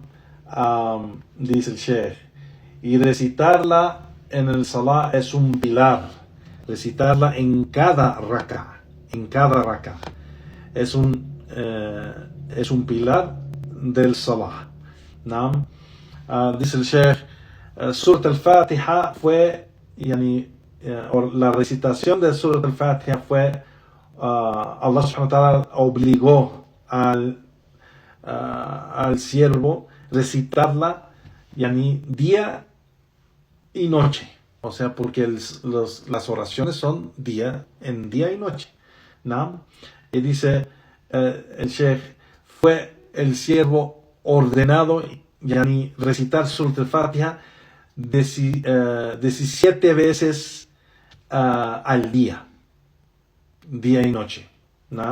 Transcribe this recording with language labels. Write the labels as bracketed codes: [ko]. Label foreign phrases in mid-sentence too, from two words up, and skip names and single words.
[es] Dice el Sheikh, y recitarla en el salah es un pilar, recitarla en cada raka, es un pilar del salah. ¿No? Dice el Sheikh, Surat al-Fatiha fue, la recitación de Surat al-Fatiha fue, Allah [ar] سبحانه وتعالى [es] obligó al siervo recitarla día y noche, o sea, porque las oraciones son día y noche, ¿no? Y dice el Sheikh, fue el siervo ordenado recitar Surat al-Fatiha 17 veces al día y noche, ¿no?